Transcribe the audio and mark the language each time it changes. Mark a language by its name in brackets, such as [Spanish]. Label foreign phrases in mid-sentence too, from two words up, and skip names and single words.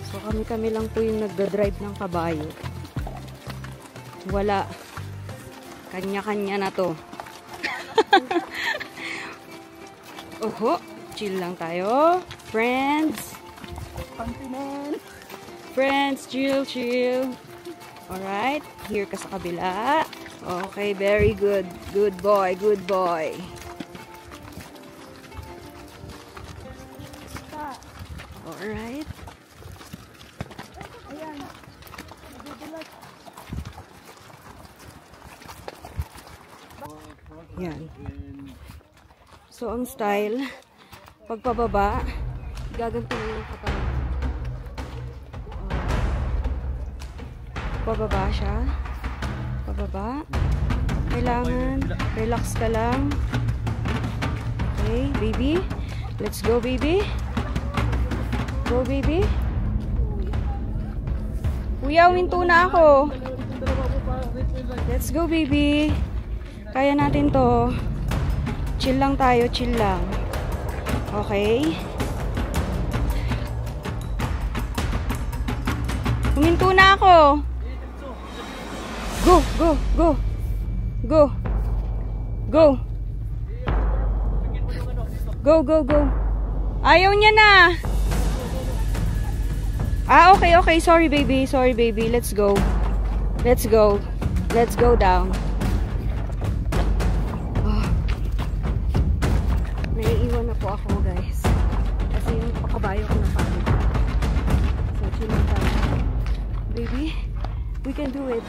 [Filipino] Kami-kami lang po yung nagda-drive ng kabayo. Wala. Kanya-kanya na to. Oho, chill lang tayo. [English] Friends. Friends, chill, chill. [Filipino] Alright, here ka sa kabila. [English] Okay, very good. Good boy, good boy. Alright. [Filipino] Yan. So, ang style, pagpababa, gaganto mo yung katawan. Pababa siya. Pababa. Kailangan, relax ka lang. [English] Okay, baby. Let's go, baby. Go, baby. [Filipino] Kuya, winto na ako. [English] Let's go, baby. [Filipino] Kaya natin to. Chill lang tayo, chill lang. Okay? Huminto na ako. [English] Go, go, go. Go. Go. Go, go, go. [Filipino] Ayaw niya na. [English] Ah, okay, okay. Sorry, baby. Sorry, baby. Let's go. Let's go. Let's go down. Oh. [Filipino] Naiiwan na po ako, guys. Kasi yung pakabayo ko na pagod. So, chill lang tayo. [English] Baby, we can do it.